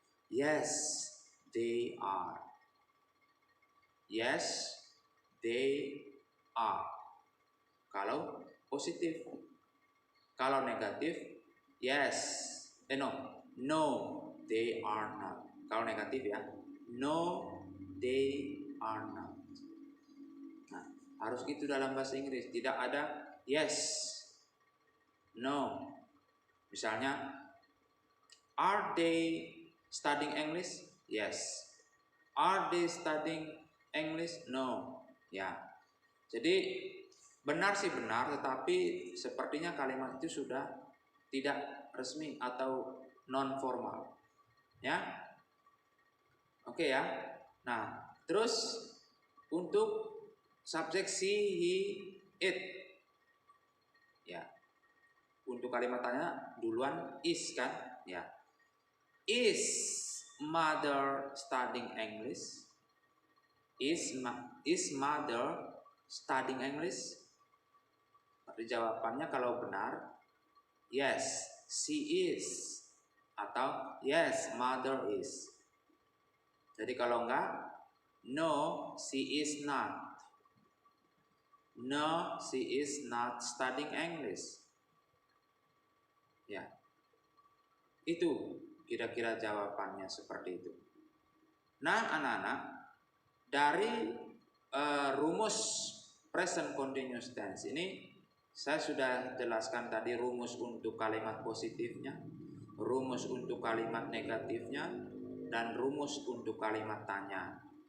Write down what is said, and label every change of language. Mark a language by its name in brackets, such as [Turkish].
[English] Yes, they are. Yes, they are. [Indonesian] Kalau positif. Kalau negatif, yes. [English] No, they are not. [Indonesian] Kalau negatif ya, [English] no, they are not. [Indonesian] Nah, harus gitu dalam bahasa Inggris. Tidak ada yes, no. Misalnya, [English] are they studying English? Yes. Are they studying English? No. [Indonesian] Ya. Jadi benar sih benar, tetapi sepertinya kalimat itu sudah tidak resmi atau non formal. Ya. Oke ya. Nah, terus untuk subjek she, he, it. Ya. Untuk kalimat tanya duluan is kan? Ya. [English] Is mother studying English? Is mother studying English? [Indonesian] Berarti jawabannya kalau benar, [English] yes, she is. [Indonesian] Atau [English] yes, mother is. [Indonesian] Jadi kalau enggak, [English] no, she is not. No, she is not studying English. [Indonesian] Ya. Itu kira-kira jawabannya seperti itu. Nah, anak-anak, dari rumus present continuous tense ini saya sudah jelaskan tadi rumus untuk kalimat positifnya, rumus untuk kalimat negatifnya, dan rumus untuk kalimat tanya.